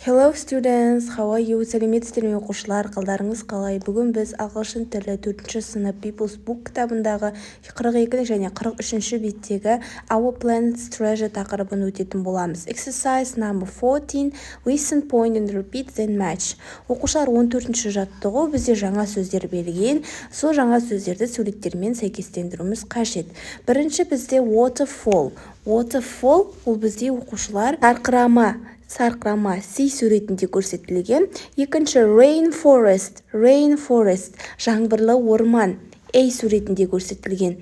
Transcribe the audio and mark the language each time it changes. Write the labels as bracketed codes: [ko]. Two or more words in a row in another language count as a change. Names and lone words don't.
[en] Hello students, how are you? [kk] Сәлеметсіздер ме оқушылар, қалдарыңыз қалай? Бүгін біз ағылшын тілі 4-ші сынып People's Book кітабындағы 42 және 43-ші беттегі Our Planet's Treasure тақырыбын өтетін боламыз. [en] Exercise number 14, listen, point and repeat then match. [kk] Оқушылар 14-ші жаттығу бізде жаңа сөздер берген. Сол жаңа сөздерді суреттермен сәйкестендіруіміз қажет. Бірінші бізде waterfall. Waterfall ол бізде оқушылар сарқырама C суретінде көрсетілген. Екінші rainforest, жаңбырлы орман A суретінде көрсетілген.